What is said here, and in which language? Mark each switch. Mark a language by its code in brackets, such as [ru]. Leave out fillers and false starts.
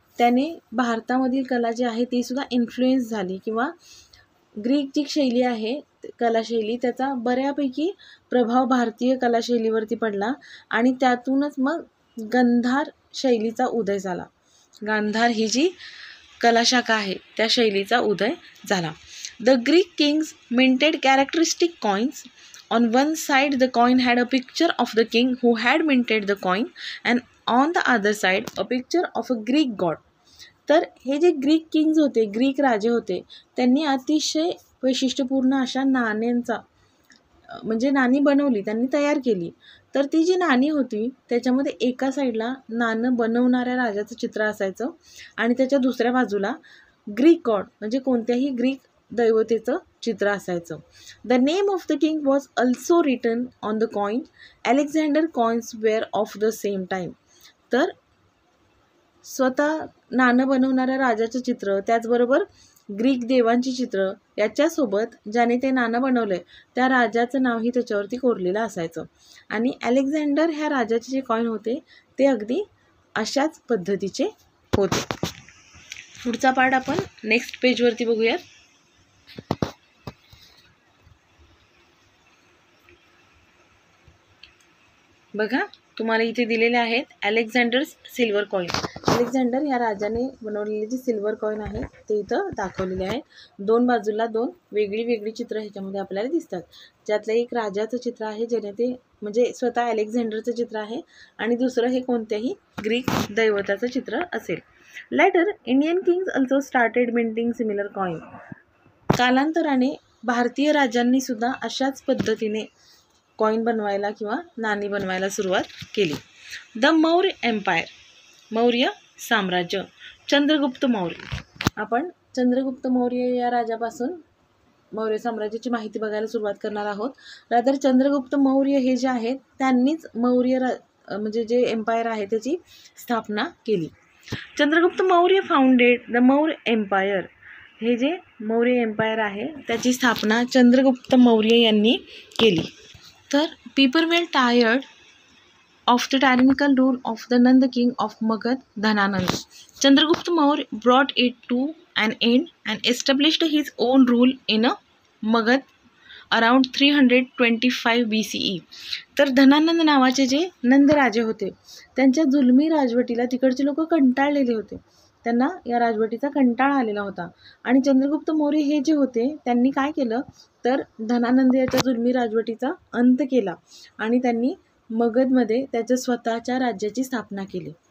[mr] त्याने भारतामधील कला जी आहे ती सुद्धा इन्फ्लुएन्स झाली, किंवा ग्रीक जी शैली आहे कलाशैली त्याचा बऱ्यापैकी प्रभाव भारतीय कलाशैलीवरती पडला आणि त्यातूनच मग गांधार शैलीचा उदय झाला. गांधार ही जी कलाशाखा आहे त्या शैलीचा उदय झाला. [en] The Greek kings minted characteristic coins. On one side the coin had a picture of the king who had minted the coin and on the other side a picture of a Greek god. [mr] तर हे जे Greek kings होते, Greek राजे होते, त्यांनी अतिशय वैशिष्ट्यपूर्ण अशा नाण्यांचा म्हणजे नाणी बनवली, त्यांनी तयार केली. तर ती जी नाणी होती त्याच्यामध्ये एका साईडला नाणं बनवणाऱ्या राजाचं चित्र असायचं आणि त्याच्या दुसऱ्या बाजूला ग्रीक गॉड म्हणजे कोणत्याही ग्रीक दैवतेचं चित्र असायचं. [en] The name of the king was also written on the coin. Alexander coins were of the same time. [mr] तर स्वतः नाणं बनवणाऱ्या राजाचं चित्र, त्याचबरोबर ग्रीक देवांची चित्र याच्यासोबत ज्याने ते नाणं बनवलं त्या राजाचं नावही त्याच्यावरती कोरलेलं असायचं. आणि अलेक्झांडर ह्या राजाचे जे कॉइन होते ते अगदी अशाच पद्धतीचे होते. पुढचा पार्ट आपण नेक्स्ट पेजवरती बघूयात. बघा तुम्हाला इथे दिलेले आहेत अलेक्झांडर्स सिल्वर कॉइन. अलेक्झांडर ह्या राजाने बनवलेले जे सिल्वर कॉइन आहे ते इथं दाखवलेले आहेत. दोन बाजूला दोन वेगळी वेगळी चित्र ह्याच्यामध्ये आपल्याला दिसतात. ज्यातलं एक राजाचं चित्र आहे ज्याने ते म्हणजे स्वतः अलेक्झांडरचं चित्र आहे आणि दुसरं हे कोणत्याही ग्रीक दैवताचं चित्र असेल. [en] Later Indian kings also started minting similar coin. [mr] कालांतराने भारतीय राजांनी सुद्धा अशाच पद्धतीने कॉइन बनवायला किंवा नाणी बनवायला सुरुवात केली. [en] The Maurya empire. [mr] मौर्य साम्राज्य. चंद्रगुप्त मौर्य. आपण चंद्रगुप्त मौर्य या राजापासून मौर्य साम्राज्याची माहिती बघायला सुरुवात करणार आहोत. रादर चंद्रगुप्त मौर्य हे जे आहेत त्यांनीच मौर्य म्हणजे जे एम्पायर आहे त्याची स्थापना केली. [en] Chandragupta Maurya founded the Maurya empire. [mr] हे जे मौर्य एम्पायर आहे त्याची स्थापना चंद्रगुप्त मौर्य यांनी केली. [en] तर people were tired of the tyrannical rule of the Nanda king of Magadha Dhanananda. Chandragupta Maurya brought it to an end and established his own rule in a Magad around 325 BCE. [mr] तर धनानंद नावाचे जे नंद राजे होते त्यांच्या जुलमी राजवटीला तिकडचे लोक कंटाळलेले होते. त्यांना या राजवटीचा कंटाळा आलेला होता आणि चंद्रगुप्त मौर्य हे जे होते त्यांनी काय केलं तर धनानंद याच्या जुलमी राजवटीचा अंत केला आणि त्यांनी मगधमध्ये त्याच्या स्वतःच्या राज्याची स्थापना केली.